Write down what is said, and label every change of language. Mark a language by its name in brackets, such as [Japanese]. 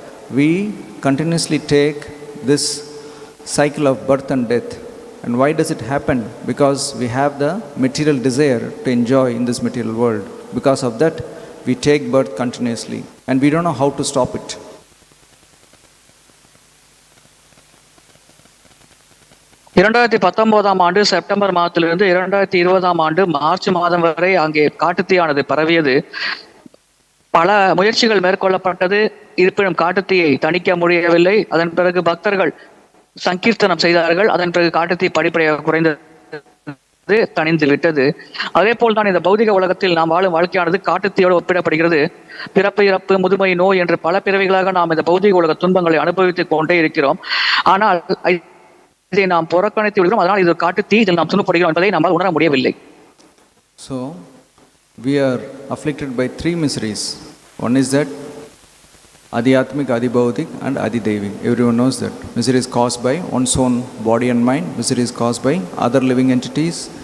[English] We continuously take this cycle of birth and death. And why does it happen? Because we have the material desire to enjoy in this material world. Because of that, we take birth continuously and we don't know how to stop it. [Tamil] இரண்டாயிரத்தி 19ஆம் ஆண்டு September மாதத்திலிருந்து 2020ஆம் ஆண்டு March மாதம் வரை அங்கே காட்டுத்தீயானது பரவியது. பல முயற்சிகள் மேற்கொள்ளப்பட்டது, இருப்பினும் காட்டுத்தீயை தணிக்க முடியவில்லை. அதன் பிறகு பக்தர்கள் சங்கீர்த்தனம் செய்தார்கள். அதன் பிறகு காட்டுத்தீ படிப்படியாக குறைந்தது, தணிந்து விட்டது. அதே போல் தான் இந்த பௌதிக உலகத்தில் நாம் வாழும் வாழ்க்கையானது காட்டுத்தீயோடு ஒப்பிடப்படுகிறது. பிறப்பு, இறப்பு, முதுமை, நோய் என்று பல பிறவிகளாக நாம் இந்த பௌதிக உலக துன்பங்களை அனுபவித்துக் கொண்டே இருக்கிறோம். ஆனால் இதை நாம் புறக்கணித்து விடுகிறோம். அதனால் இது காட்டுத்தீ, இதில் நாம் துன்பப்படுகிறோம் என்பதை நம்மால் உணர முடியவில்லை. [English] So we are afflicted by three miseries. One is that adhyatmic, adhibaudik and adhideivik. Everyone knows that. Misery is caused by one's own body and mind. Misery is caused by other living entities.